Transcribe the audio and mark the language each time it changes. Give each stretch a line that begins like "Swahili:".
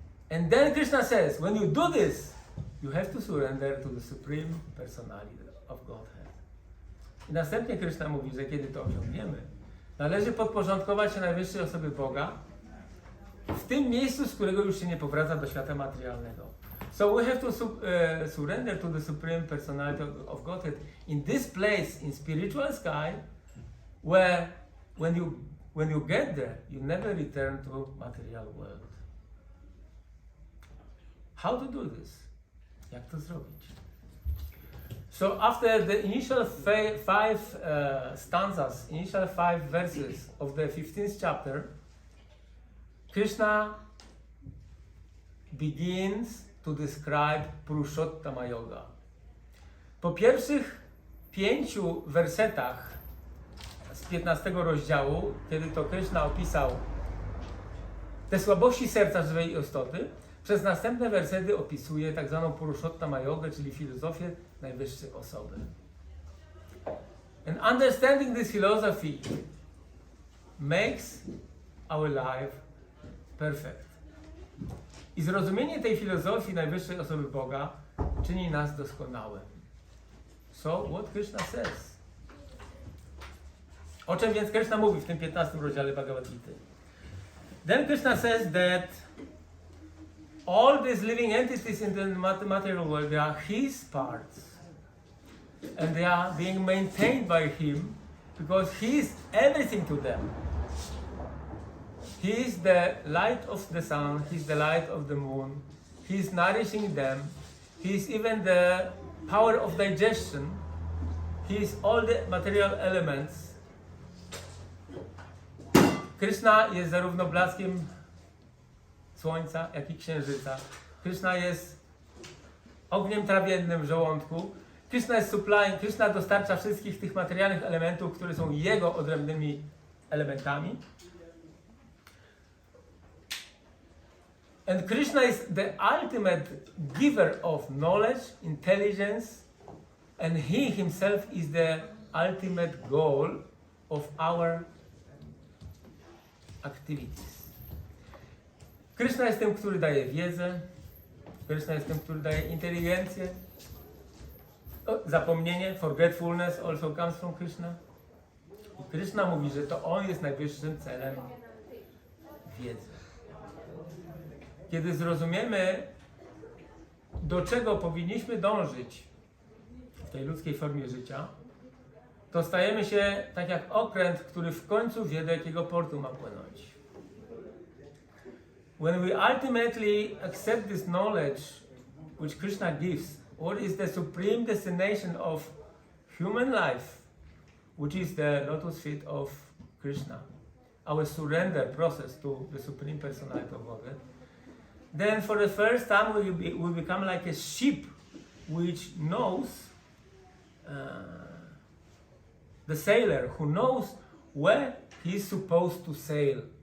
English: And then Krishna says, when you do this, you have to surrender to the Supreme Personality of Godhead.
Polish: I następnie Krishna mówi, że kiedy to osiągniemy, należy podporządkować się najwyższej osoby Boga w tym miejscu, z którego już się nie powraca do świata materialnego.
English: So we have to surrender to the Supreme Personality of Godhead in this place, in spiritual sky, where when you get there, you never return to material world. How to do this?
Polish: Jak to zrobić?
English: So after the initial five stanzas, initial 5 verses of the 15th chapter, Krishna begins to describe Purushottama Yoga.
Polish: Po pierwszych 5 wersetach z 15 rozdziału, kiedy to Krishna opisał te słabości serca żywej istoty, przez następne wersety opisuje tak zwaną Purushottama Yogę, czyli filozofię najwyższej osoby.
English: And understanding this philosophy makes our life perfect.
Polish: I zrozumienie tej filozofii najwyższej osoby Boga czyni nas doskonałym.
English: So, what Krishna says?
Polish: O czym więc Krishna mówi w tym 15 rozdziale Bhagavad-Gity?
English: Then Krishna says that all these living entities in the material world, they are His parts. And they are being maintained by Him because He is everything to them. He is the light of the sun, He is the light of the moon, He is nourishing them, He is even the power of digestion, He is all the material elements.
Polish: Krishna jest zarówno blaskiem słońca, jak i księżyca. Krishna jest ogniem trawiennym w żołądku. Krishna jest supplying, Krishna dostarcza wszystkich tych materialnych elementów, które są Jego odrębnymi elementami.
English: And Krishna is the ultimate giver of knowledge, intelligence, and He Himself is the ultimate goal of our activities.
Polish: Krishna jest tym, który daje wiedzę. Krishna jest tym, który daje inteligencję.
English: Zapomnienie, forgetfulness also comes from Krishna.
Polish: I Krishna mówi, że to On jest najwyższym celem wiedzy. Kiedy zrozumiemy, do czego powinniśmy dążyć w tej ludzkiej formie życia, to stajemy się tak jak okręt, który w końcu wie, do jakiego portu ma płynąć.
English: When we ultimately accept this knowledge which Krishna gives, what is the supreme destination of human life, which is the lotus feet of Krishna, our surrender process to the Supreme Personality of Godhead, then for the first time we become like a ship which knows, the sailor who knows where he is supposed to sail.